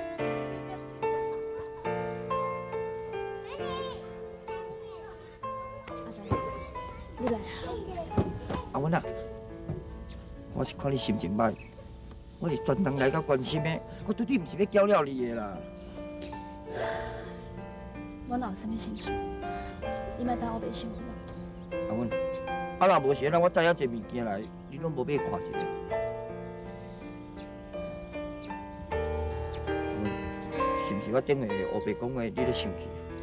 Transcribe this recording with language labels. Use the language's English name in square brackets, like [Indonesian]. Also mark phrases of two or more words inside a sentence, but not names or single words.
[Min Nan Chinese] 你来啊！阿文啊，我是看你心情歹，我是专程来到关心的，我绝对唔是要搅了你的啦。我哪有啥物心事？你莫当我袂想好无？阿文，啊若无是咱我载遐济物件来，你拢无买看一下。阿文，是毋是我顶下黑白讲的，你咧生气？